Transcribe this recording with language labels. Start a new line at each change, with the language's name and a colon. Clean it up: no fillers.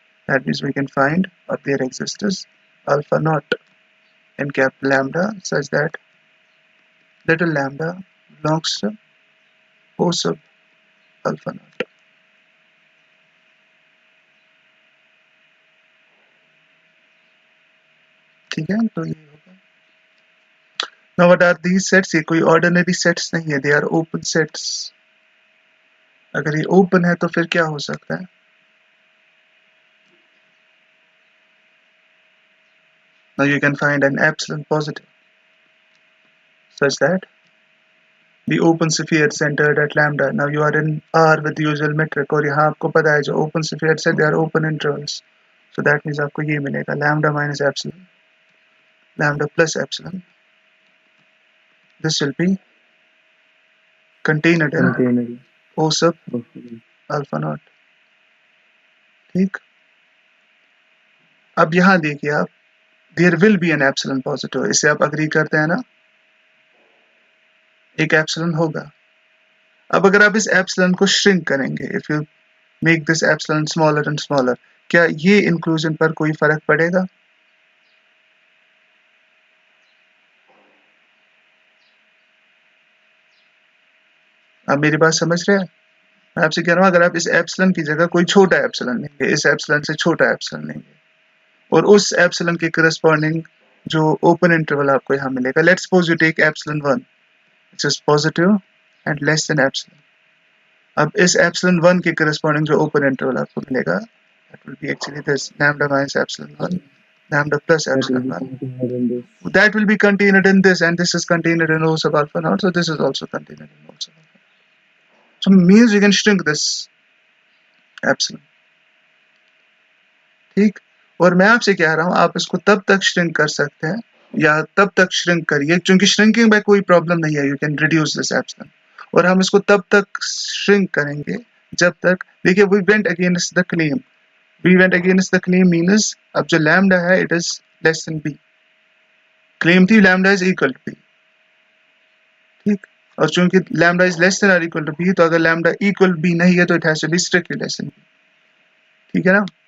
English: That means we can find or there exists alpha naught in capital lambda such that little lambda belongs to O sub alpha naught.
Hindi: ठीक है, तो ये होगा.
English: Now what are these sets?
Hindi: ये कोई ordinary sets नहीं है,
English: they are open sets.
Hindi: अगर ये open है तो फिर क्या हो सकता है?
English: Now you can find an epsilon positive such that the open sphere centered at lambda. Now you are in R with the usual metric,
Hindi: और यहाँ आपको पता है जो open spheres है
English: they are open intervals. So that means
Hindi: आपको ये मिलेगा
English: lambda minus epsilon, lambda plus epsilon. This will be contained in O sub alpha naught.
Hindi: ठीक, अब यहाँ देखिए आप,
English: there will be an epsilon positive.
Hindi: इसे आप अग्री करते हैं ना, एक epsilon होगा. अब अगर आप इस epsilon को shrink करेंगे,
English: if you make this epsilon smaller and smaller,
Hindi: क्या ये inclusion पर कोई फर्क पड़ेगा? आप मेरी बात समझ रहे हैं? मैं आपसे कह रहा हूँ अगर आप इस एप्सिलॉन की जगह कोई छोटा एप्सिलॉन लेंगे, इस एप्सिलॉन से छोटा एप्सिलॉन लेंगे, और उस एप्सिलॉन के करस्पॉन्डिंग जो ओपन इंटरवल आपको यहाँ मिलेगा,
English: Let's suppose you take epsilon 1 which is positive and less than epsilon.
Hindi: अब इस epsilon 1 के corresponding जो open interval आपको मिलेगा,
English: that will be actually this lambda minus epsilon 1, lambda plus That will epsilon be 1. contained in this. That will be contained in this, and this is contained in O sub alpha naught, so this is also contained in O sub alpha. So means we can shrink this epsilon.
Hindi: ठीक, और मैं आपसे कह रहा हूँ आप इसको तब तक श्रिंक कर सकते हैं या तब तक श्रिंक करिए, क्योंकि श्रिंकिंग में कोई प्रॉब्लम नहीं है,
English: you can reduce this epsilon,
Hindi: और हम इसको तब तक श्रिंक करेंगे जब तक, देखिए
English: we went against the claim,
Hindi: we went against the claim means अब जो लैम्डा है
English: it is less than B, claim थी lambda is equal to B,
Hindi: ठीक, और चूंकि लैम्डा इज लेस देन और इक्वल टू बी, तो अगर लैम्डा इक्वल बी नहीं है तो
English: it has to be strictly less than B,
Hindi: ठीक है ना।